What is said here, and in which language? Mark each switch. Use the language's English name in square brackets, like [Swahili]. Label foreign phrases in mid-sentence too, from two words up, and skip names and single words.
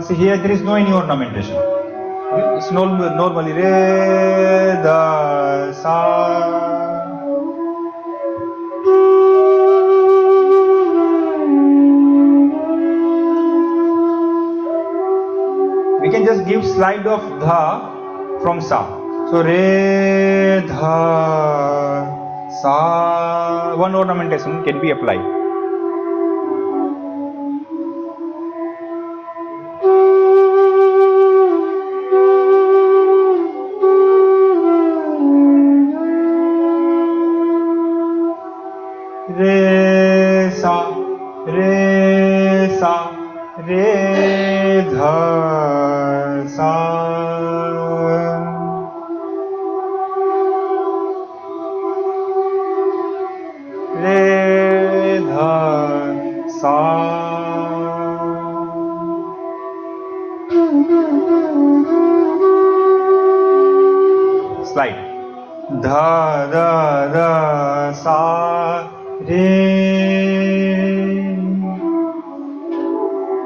[English] See, here there is no any ornamentation. Okay? It's normally re dha sa. We can just give slide of dha from sa. So re dha sa, one ornamentation can be applied. Re sa, re sa, re dha sa. Re dha sa. Slide. Dha da da sa re.